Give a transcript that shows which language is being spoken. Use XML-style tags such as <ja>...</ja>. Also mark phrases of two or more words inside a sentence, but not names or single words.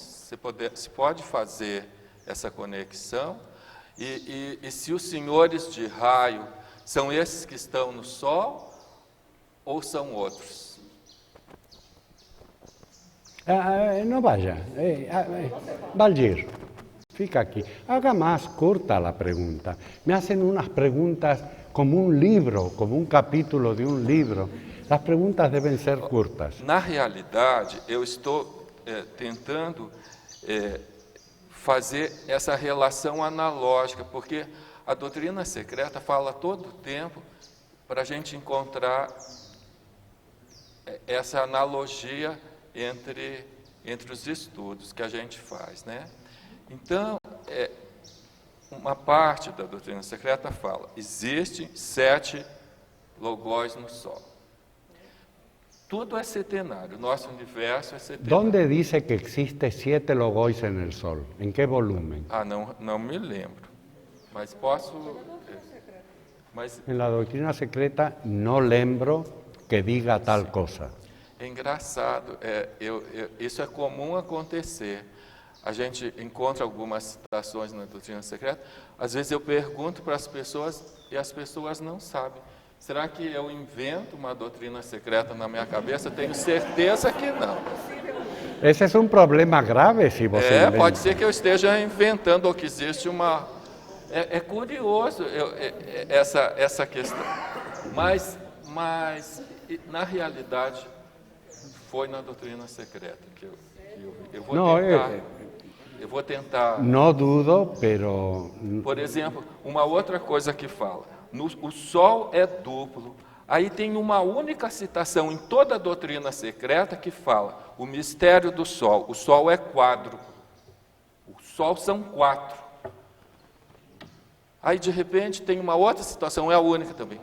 <pt>Se pode fazer essa conexão? E se os senhores de raio são esses que estão no Sol ou são outros?</pt> <es>No vaya, Valdir, fica aquí. Haga más corta la pregunta. Me hacen unas preguntas como un libro, como un capítulo de un libro.</es> <pt>As perguntas devem ser curtas. Na realidade, eu estou tentando fazer essa relação analógica, porque a doutrina secreta fala todo o tempo para a gente encontrar essa analogia entre os estudos que a gente faz, né? Então, uma parte da doutrina secreta fala, existem 7 logóis no Sol. Tudo é setenário, nosso universo é setenário.</pt> <es>¿Dónde dice que existe 7 logóis en el Sol? ¿En qué volumen?</es> <pt>Não me lembro, mas posso...</pt> <es>En la doctrina secreta no lembro que diga tal cosa.</es> <pt>É engraçado, isso é comum acontecer. A gente encontra algumas citações na doutrina secreta, às vezes eu pergunto para as pessoas e as pessoas não sabem. Será que eu invento uma doutrina secreta na minha cabeça? Tenho certeza que não. Esse é um problema grave se você inventa. Pode ser que eu esteja inventando ou que existe uma... É curioso essa questão. Mas, na realidade, foi na doutrina secreta que eu vou tentar... Eu vou tentar...</pt> <es>Não dudo, pero...</es> <pt>Por exemplo, uma outra coisa que fala... O Sol é duplo. Aí tem uma única citação em toda a doutrina secreta que fala o mistério do Sol. O Sol é quádruplo. O Sol são 4. Aí, de repente, tem uma outra citação, é a única também.</pt>